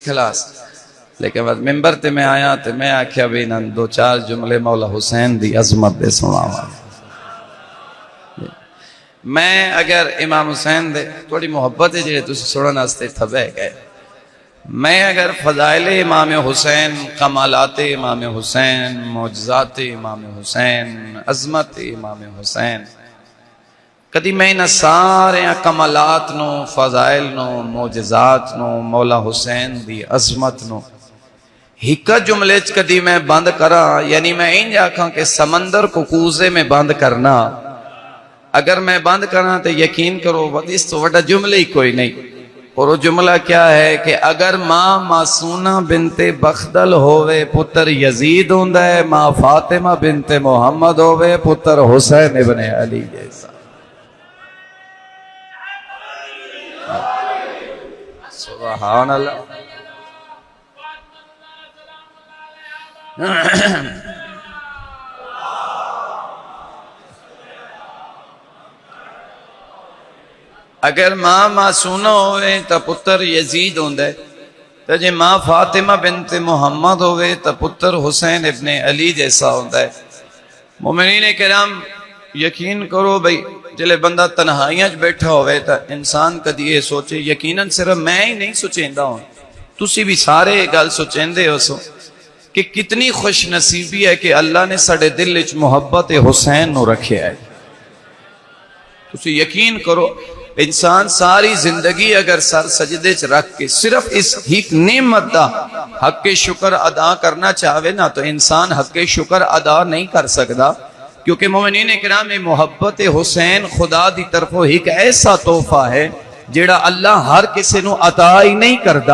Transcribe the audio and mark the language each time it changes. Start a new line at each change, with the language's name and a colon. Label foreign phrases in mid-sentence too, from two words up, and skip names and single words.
Punjabi: خلاص لیکن بس ممبر تے میں آیا تے میں آکھیا بھی نن دو چار جملے مولا حسین دی عظمت دے سناواں. میں اگر امام حسین دے تھوڑی محبت ہے جڑے تسی سنن واسطے تھبے گئے، میں اگر فضائل امام حسین، کمالات امام حسین، معجزات امام حسین، عظمت امام حسین، کدی میں انہاں سارے کمالات نو، فضائل نو، معجزات نو، مولا حسین دی عظمت نو ہک جملے چ کدی میں بند کراں، یعنی میں انج آکھاں کہ
Urdu: سمندر کو کوزے میں بند کرنا،
Punjabi: اگر میں بند کراں تو یقین کرو اس تو وڈا جملے ہی کوئی نہیں.
Urdu: اور وہ جملہ کیا ہے کہ
Punjabi: اگر ماں معصونہ بنت بخدل ہووے پتر یزید ہوندا ہے، ماں فاطمہ بنت محمد ہووے پتر حسین ابن علی جیسا.
Arabic: سبحان اللہ.
Punjabi: اگر ماں معصونہ ہوئے تا پتر یزید ہوندا ہے، تے جے ماں فاطمہ بنت محمد ہوئے تا پتر حسین ابن علی جیسا ہوندا ہے. مومنین کرام یقین کرو بھئی جلے بندہ تنہائیاں بیٹھا ہوئے تا انسان کدی یہ سوچے، یقیناً صرف میں ہی نہیں سوچیندا ہوں، تسی بھی سارے گل سوچیندے ہو سو کہ کتنی خوش نصیبی ہے کہ اللہ نے ساڈے دل وچ محبت حسین نو رکھیا ہے. تسی یقین کرو انسان ساری زندگی اگر سر سجدے چ رکھ کے صرف اس ایک نعمت دا حق شکر ادا کرنا چاہے نا تو انسان حق شکر
Urdu: ادا نہیں کر سکتا،
Punjabi: کیونکہ مومنین کرام محبت حسین خدا دی طرفوں ایک ایسا تحفہ ہے جیڑا اللہ ہر کسی نو عطا ہی نہیں کردا.